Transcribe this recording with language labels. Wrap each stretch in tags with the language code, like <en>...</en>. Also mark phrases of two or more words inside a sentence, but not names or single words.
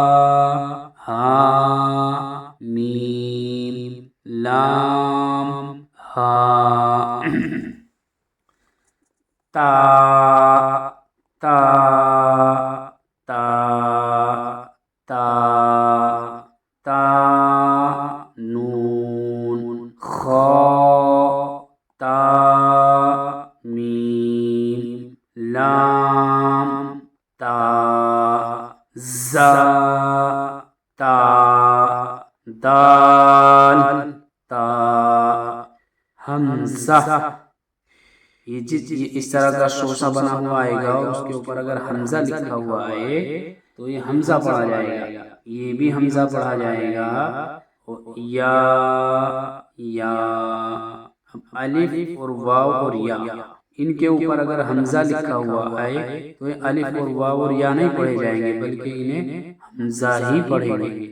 <ur>ہا میم لام ہا تا تا تا تا تا نون خا تا میم لام تا زا تا دال تا حمزہ. یہ اس طرح کا شوشہ بنا ہوا آئے گا، اس کے اوپر اگر حمزہ لکھا ہوا ہے تو یہ حمزہ پڑھا جائے گا، یہ بھی حمزہ پڑھا جائے گا. یا یا الف اور واو اور یا ان کے اوپر اگر حمزہ لکھا ہوا ہے تو یہ الف اور واو اور یا نہیں پڑھے جائیں گے بلکہ انہیں حمزہ ہی پڑھیں گے.</ur>